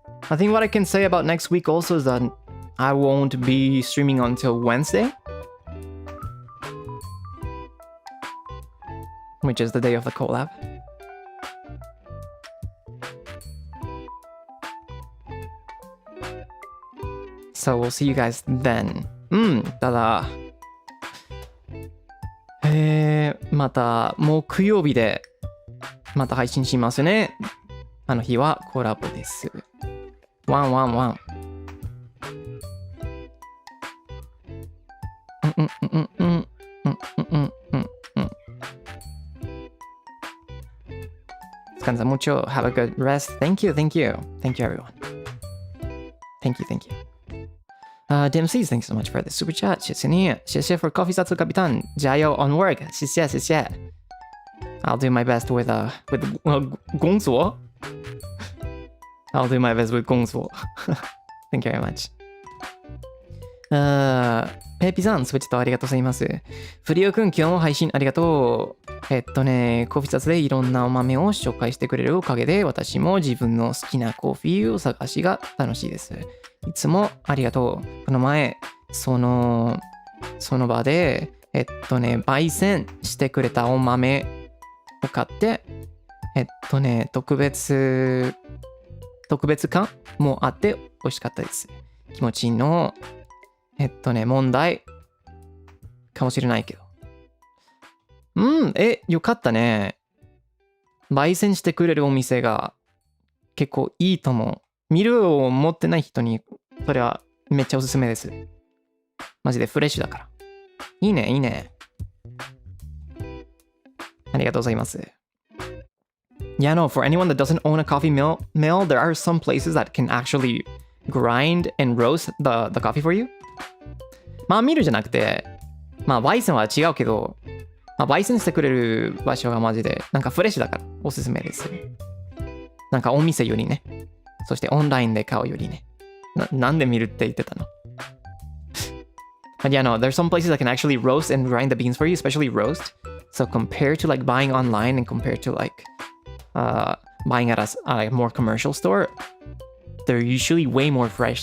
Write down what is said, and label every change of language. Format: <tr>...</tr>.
<en>I think what I can say about next week also is that I won't be streaming until Wednesday, which is the day of the collab. So we'll see you guys then.</en> <ja>ただまた木曜日でまた配信しますね。あの日はコラボです。111。</ja> <es>Descansa mucho.</es> <en>Have a good rest. Thank you, everyone. Thank you. DMCs, thanks so much for the super chat.</en> <zh>谢谢你，谢谢</zh> <en>for coffee 萨兹 Kapitan，</en> <zh>加油</zh> <en>on work，谢谢。 I'll do my best with gongsuo. I'll do my best with gongsuo. Thank you very much.</en> <ja>ペーピさん、スウェッチとありがとうございます。フリオくん、今日も配信ありがとう。コーヒー雑でいろんなお豆を紹介してくれるおかげで、私も自分の好きなコーヒーを探しが楽しいです。いつもありがとう。この前、その場で、焙煎してくれたお豆を買って、特別感もあって美味しかったです。気持ちの、問題かもしれないけど。よかったね。焙煎してくれるお店が結構いいと思う。ミルを持ってない人にそれはめっちゃおすすめです。マジでフレッシュだから。いいね、いいね。ありがとうございます。</ja> <en>Yeah, no, for anyone that doesn't own a coffee mill, there are some places that can actually grind and roast the coffee for you.</en> <ja>まあミルじゃなくて、まあ焙煎は違うけど、まあ焙煎してくれる場所がマジでなんかフレッシュだからおすすめです。なんかお店よりね。そしてオンラインで買うよりね。なんで見るって言ってたの？</ja> <en>But yeah, no, there's some places that can actually roast and grind the beans for you, especially roast. So compared to like buying online and compared to like buying at a more commercial store, they're usually way more fresh.</en>